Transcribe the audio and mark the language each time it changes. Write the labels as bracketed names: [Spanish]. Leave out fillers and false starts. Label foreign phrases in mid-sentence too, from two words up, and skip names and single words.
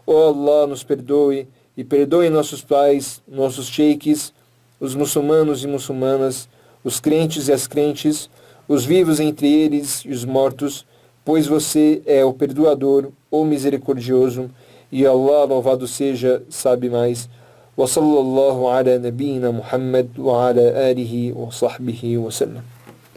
[Portuguese] Ó Allah, nos perdoe e perdoe nossos pais, nossos sheiks, os muçulmanos e muçulmanas, os crentes e as crentes, os vivos entre eles e os mortos, pois você é o perdoador, o misericordioso, e Allah, louvado seja, sabe mais. [Arabic] وصلى الله على نبينا محمد وعلى آله وصحبه وسلم.